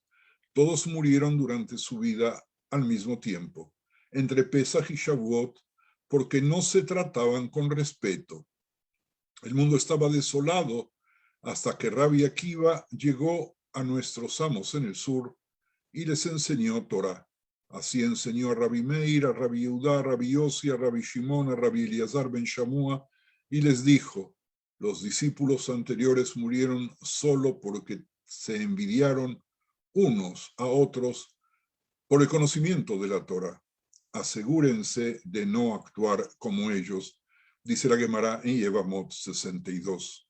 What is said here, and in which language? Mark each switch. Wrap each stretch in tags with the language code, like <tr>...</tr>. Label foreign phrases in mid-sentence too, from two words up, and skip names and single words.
<es>Todos murieron durante su vida al mismo tiempo, entre Pesach y Shavuot, porque no se trataban con respeto. El mundo estaba desolado hasta que Rabbi Akiva llegó a nuestros amos en el sur y les enseñó Torah. Así enseñó a Rabbi Meir, a Rabbi Yehudá, a Rabbi Yossi, a Rabbi Shimon, a Rabbi Eliezer ben Shamua, y les dijo: Los discípulos anteriores murieron solo porque se envidiaron unos a otros por el conocimiento de la Torá. Asegúrense de no actuar como ellos, dice la Gemara en Yevamot 62.</es>